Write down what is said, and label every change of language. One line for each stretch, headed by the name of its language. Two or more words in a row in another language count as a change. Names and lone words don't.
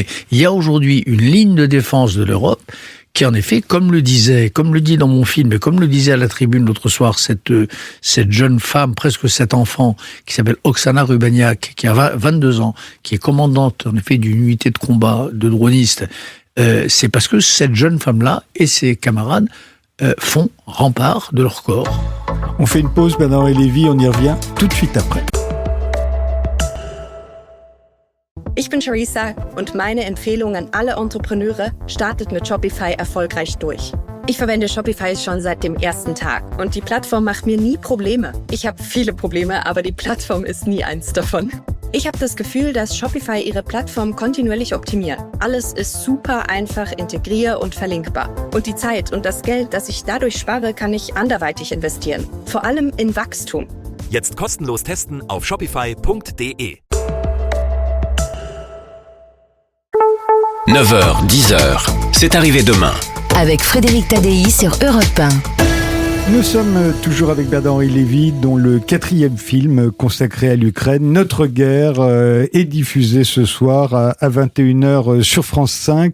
French: Il y a aujourd'hui une ligne de défense de l'Europe qui, en effet, comme le dit dans mon film, et comme le disait à la tribune l'autre soir, cette jeune femme, presque 7 enfants, qui s'appelle Oksana Rubaniak, qui a 22 ans, qui est commandante, en effet, d'une unité de combat de dronistes, c'est parce que cette jeune femme-là et ses camarades font rempart de leur corps. On fait une pause, Bernard Lévy, on y revient tout de suite après.
German: Ich bin Charissa und meine Empfehlung an alle Entrepreneure, startet mit Shopify erfolgreich durch. Ich verwende Shopify schon seit dem ersten Tag und die Plattform macht mir nie Probleme. Ich habe viele Probleme, aber die Plattform ist nie eins davon. Ich habe das Gefühl, dass Shopify ihre Plattform kontinuierlich optimiert. Alles ist super einfach integrier- und verlinkbar. Und die Zeit und das Geld, das ich dadurch spare, kann ich anderweitig investieren. Vor allem in Wachstum. Jetzt kostenlos testen auf shopify.de.
French: 9h, 10h, c'est arrivé demain. Avec Frédéric Tadei sur Europe 1. Nous sommes toujours avec Bernard-Henri Lévy, dont le 4e film consacré à l'Ukraine, Notre guerre, est diffusé ce soir à 21h sur France 5.